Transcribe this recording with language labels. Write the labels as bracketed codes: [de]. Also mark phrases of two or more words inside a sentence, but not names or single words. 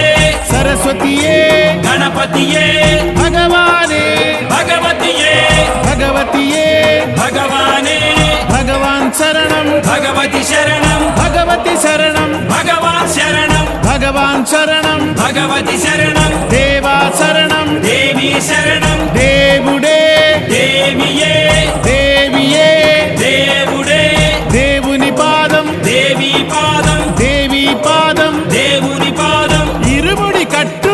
[ta] சரஸ்வதியே கணபதியே பகவானே பகவதியே பகவதியே பகவானே பகவான் சரணம் பகவதி சரணம் பகவதி சரணம் பகவான் சரணம் பகவான் சரணம் [te] భగవతి శరణం దేవా శరణం దేవి శరణం దేవుడే దేవియే దేవియే దేవుడే దేవుని పాదం దేవి పాదం దేవి పాదం దేవుని పాదం ఇరుముడి కట్టు